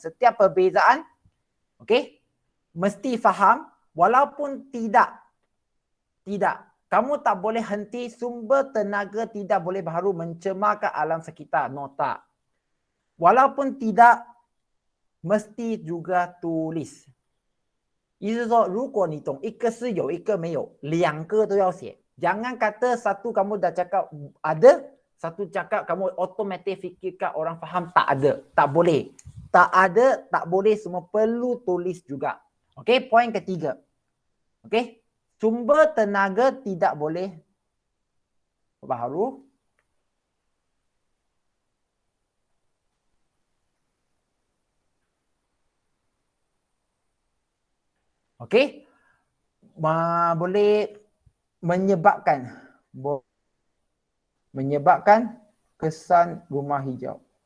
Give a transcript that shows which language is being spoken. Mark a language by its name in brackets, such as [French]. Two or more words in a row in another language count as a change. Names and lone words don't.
[Malay] Setiap perbezaan, okey, mesti faham walaupun tidak. Kamu tak boleh henti sumber tenaga tidak boleh baharu mencemarkan alam sekitar. No, tak. Walaupun tidak, mesti juga tulis. [Chinese] 意思说，如果你懂一个是有，一个没有，2个都要写。 [Malay] Jangan kata satu kamu dah cakap ada, satu cakap kamu automatik fikirkan orang faham tak ada. Tak boleh. Tak ada, tak boleh, semua perlu tulis juga. Okey, poin ketiga. Okey. Sumber tenaga tidak boleh baharu okey, boleh menyebabkan kesan rumah hijau.